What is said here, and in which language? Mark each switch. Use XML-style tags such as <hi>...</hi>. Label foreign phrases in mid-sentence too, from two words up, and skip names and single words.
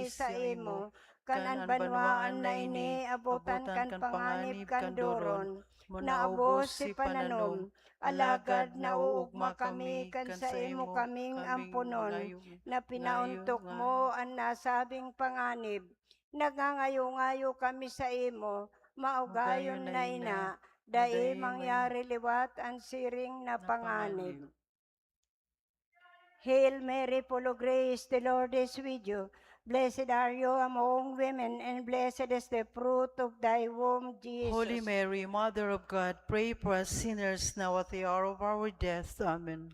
<bik>sa imo, kan ang banwaan na ini abutan kan panganib kan doron, naabos si pananom, alagad nauugma kami kan sa imo kaming ampunon, na pinauntok mo ang nasabing panganib, nagangayo-ngayo kami sa imo, maugayon na ina, dai mangyari liwat ang siring na panganib.</bik> <en>Hail Mary, full of grace, the Lord is with you. Blessed are you among women, and blessed is the fruit of thy womb, Jesus. Holy Mary, Mother of God, pray for us sinners now at the hour of our death. Amen.</en>